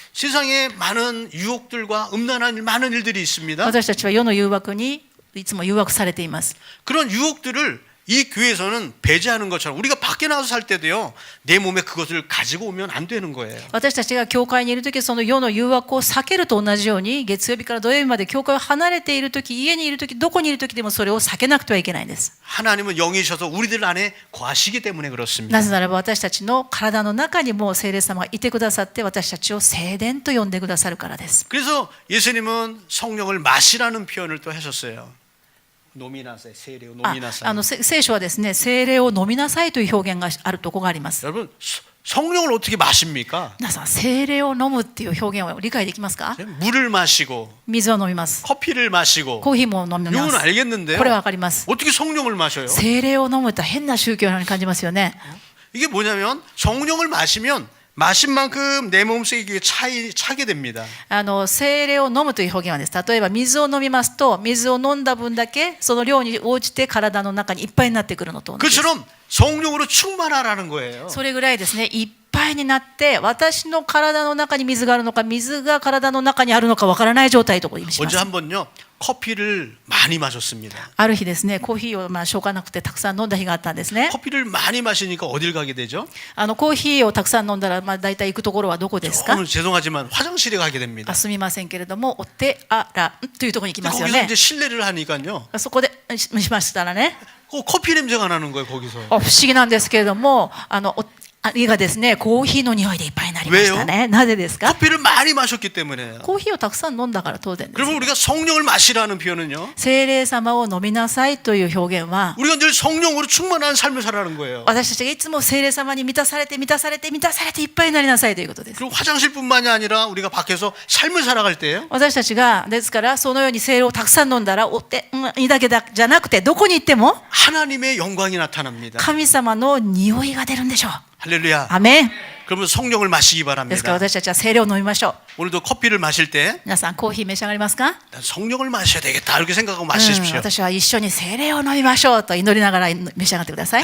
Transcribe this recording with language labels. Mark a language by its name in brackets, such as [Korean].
[Korean] 세상에 많은 유혹들과 음란한 많은 일들이 있습니다. [Japanese] 私たちは世の誘惑にいつも誘惑されています。 [Korean] 그런 유혹들을 이 교회에서는 배제하는 것처럼 우리가 밖에 나가서 살 때도요, 내 몸에 그것을 가지고 오면 안 되는 거예요. [Japanese] 私たちが教会にいるとき、その世の誘惑を避けると同じように、月曜日から土曜日まで教会を離れているとき、家にいるとき、どこにいるときでもそれを避けなくてはいけないんです。 [Korean] 하나님은 영이셔서 우리들 안에 거하시기 때문에 그렇습니다. [Japanese] なぜならば私たちの体の中にも聖霊様がいてくださって、私たちを聖殿と呼んでくださるからです。 [Korean] 그래서 예수님은 성령을 마시라는 표현을 또 하셨어요. [Japanese] 노미나사이, 세례요 노미나사이. 聖書はですね、聖霊を飲みなさいという表現があるところがあります。 [Korean] 여러분, 성령을 어떻게 마십니까? [Japanese] 皆さん、聖霊を飲むっていう表現を理解できますか？ [Korean] 물을 마시고 [Japanese] 水を飲みます。 [Korean] 커피를 마시고 [Japanese] コーヒーも飲みま [Korean] 이건 [Japanese] す。 [Korean] 알겠는데요. [Japanese] これはわかります。 [Korean] 어떻게 성령을 마셔요? [Japanese] 聖霊を飲むって変な宗教のように感じますよね。 [Korean] 이게 뭐냐면 성령을 마시면 마신 만큼 내 몸속에 이게 차게 됩니다. [Japanese] 聖霊を飲むという表現はです。例えば水を飲みますと、水を飲んだ分だけその量に応じて体の中にいっぱいになってくるのと同じです。 [Korean] 그처럼 성령으로 충만하라는 거예요. [Japanese] それぐらいですね、いっぱいになって私の体の中に水があるのか、水が体の中にあるのかわからない状態と意味しま [Korean] 언제 한번요 커피를 많이 마셨습니다. [Japanese] ある日ですね、コーヒーをしょうがなくてたくさん飲んだ日があったんですね。 [Korean] 커피를 많이 마시니까 어딜 가게 되죠? [Japanese] コーヒーをたくさん飲んだら、大体行くところはどこですか？ [Korean] 오늘 죄송하지만 화장실에 가게 됩니다. [Japanese] すみませんけれども、お手洗いというところに行きますよ [Korean] 거기서 [Japanese] ね [Korean] 이제 실례를 하니까요. [Japanese] そこでしましたらね、 [Korean] 커피 냄새가 나는 거예요 거기서. [Japanese] 不思議なんですけれども、胃がですね、コーヒーの匂いでいっぱいになりましたね。なぜですか？ [Korean] 커피를 많이 마셨기 때문에. [Japanese] コーヒーをたくさん飲んだから当然です。 [Korean] 그러면 우리가 성령을 마시라는 표현은요. [Japanese] 聖霊様を飲みなさいという表現は、 [Korean] 우리가 늘 성령으로 충만한 삶을 살라는 거예요. [Japanese] 私たちがいつも聖霊様に満たされていっぱいになりなさいということです。 [Korean] 그리고 화장실뿐만이 아니라 우리가 밖에서 삶을 살아갈 때요. [Japanese] 私たちがですからそのように聖霊をたくさん飲んだら胃だけじゃなくてどこに行っても [Korean] 하나님의 영광이 나타납니다. [Japanese] 神様の匂いが出るんでしょう。 [Korean] 할렐루야. [Japanese] アメン。 [Korean] 그러면 성령을 마시기 [Japanese] ですから [Korean] 바랍니다. [Japanese] 私たちは聖霊を飲みましょう。 [Korean] 오늘도 커피를 마실 때 [Japanese] 皆さんコーヒー召し上がりますか？ [Korean] 난 성령을 마셔야 되겠다 이렇게 생각하고 마시십시오. [Japanese] 私は一緒に聖霊を飲みましょうと祈りながら召し上がってください。